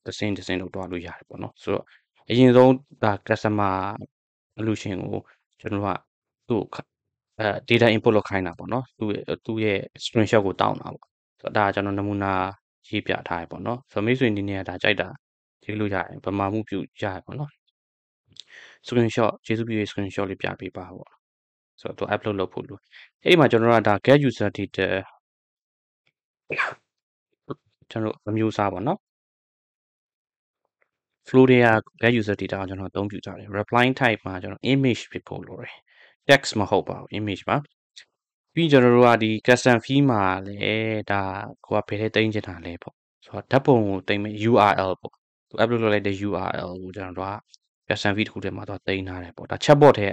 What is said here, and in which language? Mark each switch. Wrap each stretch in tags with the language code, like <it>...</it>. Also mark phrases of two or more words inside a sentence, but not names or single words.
<my>တစ်ဆင့်လောက်တွားလို့ရတယ်ပေါ့နော်ဆိုတော့အရင်ဆုံးဒါ</my> <en>customer solution</en> <my>ကိုကျွန်တော်တို့ကသူ့ကို</my> <en>data input</en> <my>လုပ်ခိုင်းတာပေါ့နော်သူ့ရဲ့ screenshot ကိုတောင်းတာပေါ့ဆိုတော့ဒါကျွန်တော်နမူနာရေးပြထားရပေါ့နော်ဆိုတော့မိတ်ဆွေအနေနဲ့ဒါကြိုက်တာရေးလို့ရတယ်ဗမာမှုပြုရတယ်ပေါ့နော် screenshot ကျေးဇူးပြုရေး screenshot လေးပြပေးပါပေါ့ဆိုတော့သူ upload လုပ်ဖို့လို့အဲ့ဒီမှာကျွန်တော်တို့ကဒါ</my> <en>get user data</en> <my>ကျွန်တော်တို့အမျိုးအစားပေါ့နော် flow တွေက</my> <en>get user data</en> <my>ကိုကျွန်တော်အသုံးပြုကြတယ်</my> <en>reply type</en> <my>မှာကျွန်တော် image ဖြစ်ဖို့လိုတယ် text မဟုတ်ပါဘူး image ပါပြီးကျွန်တော်တို့ကဒီ</my> <en>custom field</en> <my>မှာလည်းဒါကိုကဖယ်ထဲတင်ချင်တာလဲပေါ့ဆိုတော့ဓာတ်ပုံကိုတင်မဲ့ URL ပေါ့သူ upload လုပ်လိုက်တဲ့ URL ကိုကျွန်တော်တို့က</my> <en>custom field</en> <my>တစ်ခုထဲမှာတော့တင်ထားတယ်ပေါ့ဒါ chatbot ထဲ</my>